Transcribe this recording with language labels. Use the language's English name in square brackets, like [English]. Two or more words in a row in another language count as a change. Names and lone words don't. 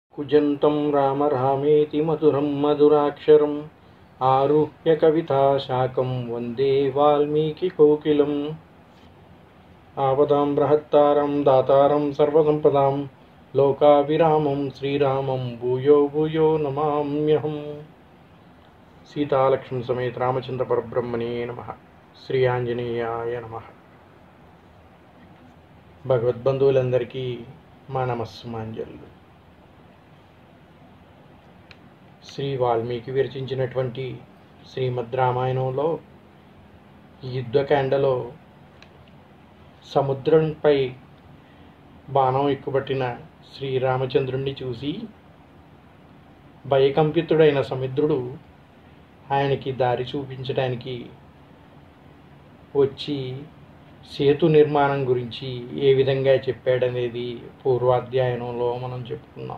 [Sanskrit] कुजन्तं राम रामेति मधुरं मधुराक्षरम् आरुह्य कविताशाकं वन्दे वाल्मीकिकोकिलम् आपदां बृहत्तारं दातारं सर्वसम्पदां लोकाभिरामं श्रीरामं भूयो भूयो नमाम्यहम्। सीतालक्ष्मण समेत रामचंद्र परब्रह्मणे नमः। श्री आंजनेयाय नमः। [Telugu] భగవద్బంధువులందరికీ మా నమస్సుమాంజలు. శ్రీ వాల్మీకి విరచించినటువంటి శ్రీమద్ రామాయణంలో యుద్ధకాండలో సముద్రంపై బాణం ఎక్కుబట్టిన శ్రీరామచంద్రుణ్ణి చూసి భయకంపితుడైన సముద్రుడు ఆయనకి దారి చూపించడానికి వచ్చి సేతు నిర్మాణం గురించి ఏ విధంగా చెప్పాడనేది పూర్వాధ్యాయనంలో మనం చెప్పుకున్నాం.